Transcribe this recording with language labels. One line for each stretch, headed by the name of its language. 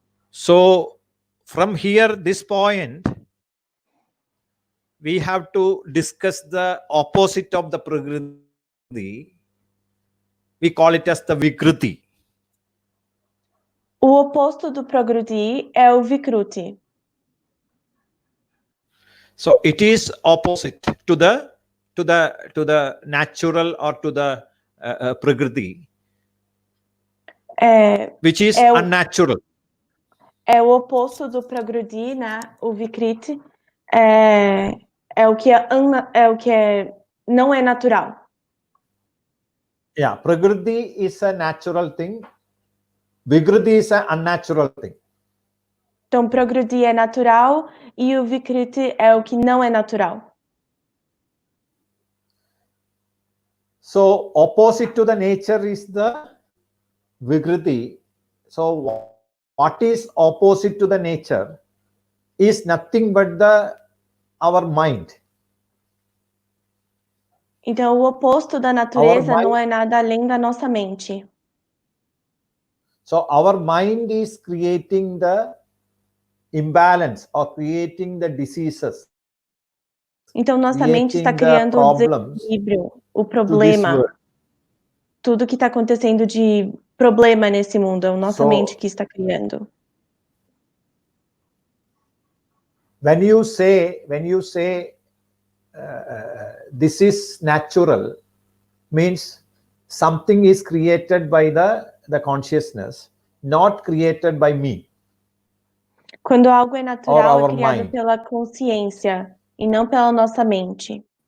English: So from here, this point, we have to discuss the opposite of the Prakriti. We call it as the Vikriti.
Portuguese: O oposto do Prakriti é o Vikruti.
English: So it is opposite to the natural or to the Prakriti, which is unnatural.
Portuguese: É o oposto do Prakriti, né? O Vikriti é o que não é natural.
English: Yeah, Prakriti is a natural thing. Vikriti is an unnatural thing.
Portuguese: Então, Prakriti é natural e o Vikriti é o que não é natural.
English: So opposite to the nature is the Vikriti. So what is opposite to the nature is nothing but our mind.
Portuguese: Então, o oposto da natureza não é nada além da nossa mente.
English: So our mind is creating the imbalance or creating the diseases.
Portuguese: Então, nossa mente está criando o desequilíbrio, o problema. Tudo que está acontecendo de problema nesse mundo é a nossa mente que está criando.
English: When you say this is natural, means something is created by the consciousness, not created by me.
Portuguese: Quando algo é natural, é criado pela consciência e não pela nossa mente.